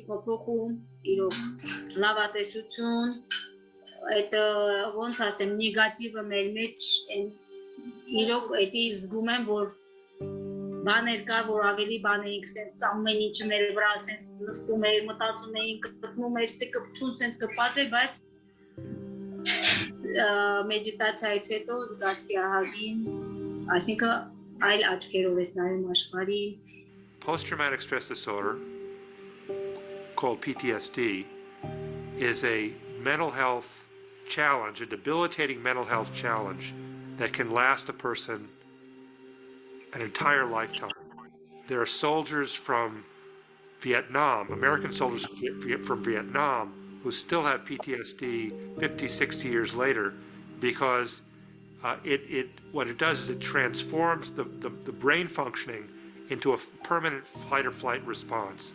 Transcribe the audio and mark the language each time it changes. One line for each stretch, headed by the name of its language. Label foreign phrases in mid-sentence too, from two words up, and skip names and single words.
Armenian: փոփոխում, իրոք լավատեսություն, այդ ոնց ասեմ, նեգատիվը մեր մեջ իրոք էդի զգում եմ, որ բաներ կա, որ ավելի բաներ ենք, ամեն ինչը մեր վրա սենց նստում էր, մտածում էինք, կպնում էր, կպչուն սենց կպած էր, բայց մեդիտացիայից հետո զգացի ահագին, այսինքն այլ աչքերով ես նայում աշխարհի.
English: Post-traumatic stress disorder, called PTSD, is a mental health challenge, a debilitating mental health challenge that can last a person an entire lifetime. There are soldiers from Vietnam, American soldiers from Vietnam, who still have PTSD 50, 60 years later, because what it does is it transforms the brain functioning into a permanent fight or flight response.